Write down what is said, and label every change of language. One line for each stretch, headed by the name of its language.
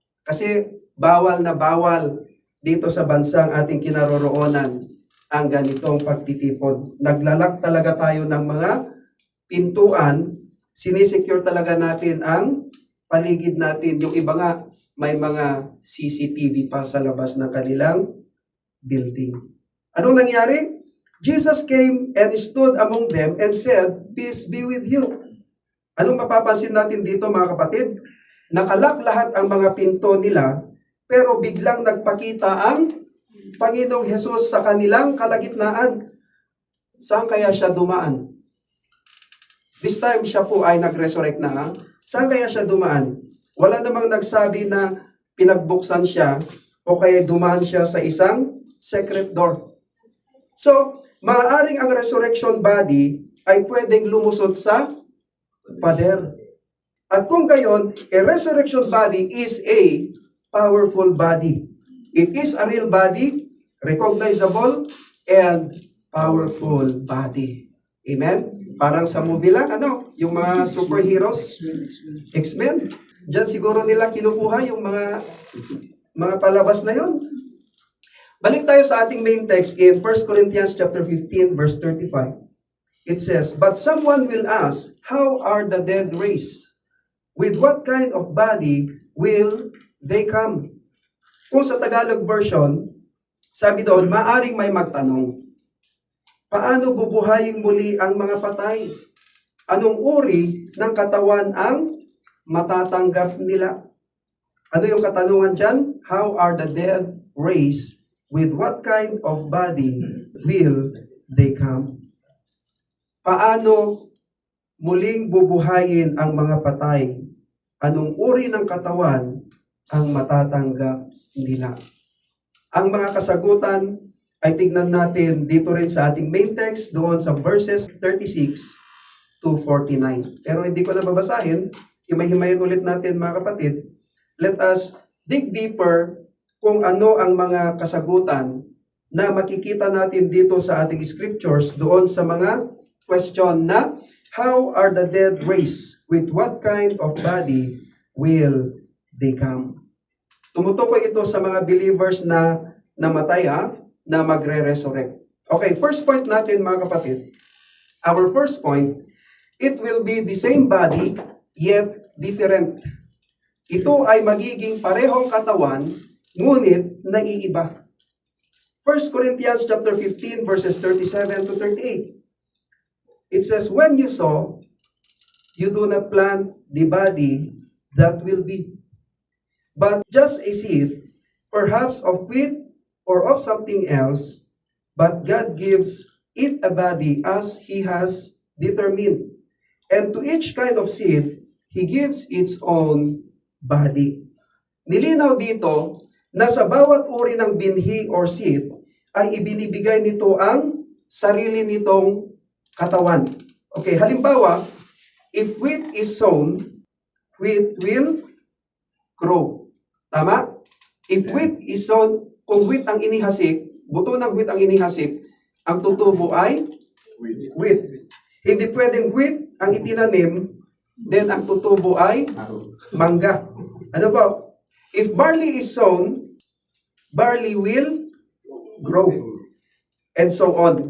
Filipino: Kasi bawal na bawal dito sa bansang ating kinaroroonan ang ganitong pagtitipon. Naglalak talaga tayo ng mga pintuan, sinisecure talaga natin ang paligid natin. Yung iba nga, may mga CCTV pa sa labas ng kanilang building. Anong nangyari?
English: Jesus came and stood among them and said, "Peace be with you."
Filipino: Anong mapapansin natin dito, mga kapatid? Nakalak lahat ang mga pinto nila, pero biglang nagpakita ang Panginoong Hesus sa kanilang kalagitnaan. Saan kaya siya dumaan? This time siya po ay nag-resurrect na. Ha? Saan kaya siya dumaan? Wala namang nagsabi na pinagbuksan siya o kaya dumaan siya sa isang secret door. So, maaaring ang resurrection body ay pwedeng lumusot sa pader. At kung gayon,
English: a resurrection body is a powerful body. It is a real body, recognizable, and powerful body.
Filipino: Amen? Parang sa movie lang, yung mga superheroes, X-Men. Diyan siguro nila kinukuha yung mga palabas na yon. Balik tayo sa ating main text in 1 Corinthians chapter 15 verse 35.
English: It says, "But someone will ask, how are the dead raised? With what kind of body will they come?"
Filipino: Kung sa Tagalog version, sabi doon, maaring may magtanong, paano bubuhayin muli ang mga patay? Anong uri ng katawan ang matatanggap nila? Ano yung katanungan dyan?
English: how are the dead raised? With what kind of body will they come?
Filipino: Paano muling bubuhayin ang mga patay? Anong uri ng katawan ang matatanggap nila? Ang mga kasagutan ay tignan natin dito rin sa ating main text doon sa verses 36 to 49. Pero hindi ko na babasahin. Himay-himayin ulit natin mga kapatid.
English: Let us dig deeper
Filipino: kung ano ang mga kasagutan na makikita natin dito sa ating scriptures doon sa mga question na
English: how are the dead raised? With what kind of body will they come?
Filipino: Tumutukoy ito sa mga believers na namatay na magre-resurrect. Okay, first point natin mga kapatid.
English: Our first point, it will be the same body yet different.
Filipino: Ito ay magiging parehong katawan, ngunit naiiba.
English: 1 Corinthians chapter 15 verses 37 to 38. It says, when you sow, you do not plant the body that will be, but just a seed, perhaps of wheat or of something else, but God gives it a body as He has determined. And to each kind of seed, He gives its own body.
Filipino: Nilinaw dito na sa bawat uri ng binhi or seed, ay ibinibigay nito ang sarili nitong katawan.
English: Okay, halimbawa, if wheat is sown, wheat will grow.
Filipino: Tama?
English: If wheat is sown,
Filipino: kung wheat ang inihasik, buto ng wheat ang inihasik, ang tutubo ay wheat. Hindi pwedeng wheat ang itinanim, then ang tutubo ay mangga. Ano po?
English: If barley is sown, barley will grow. And so on.